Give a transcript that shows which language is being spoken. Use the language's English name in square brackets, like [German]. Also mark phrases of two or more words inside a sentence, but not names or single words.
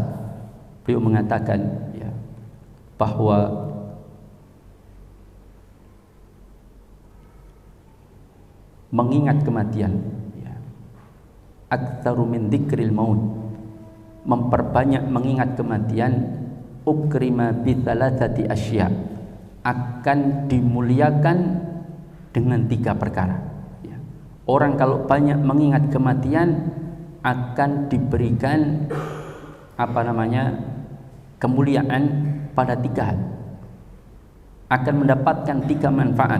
[Indonesian] Beliau mengatakan, ya, bahwa mengingat kematian, ya, [Arabic] أكثروا من ذكر الموت, [Indonesian] memperbanyak mengingat kematian, [Arabic] أكرم بثلاثة أشياء, [Indonesian] akan dimuliakan dengan 3 perkara. Ya. Orang kalau banyak mengingat kematian akan diberikan kemuliaan pada 3 hal, akan mendapatkan 3 manfaat.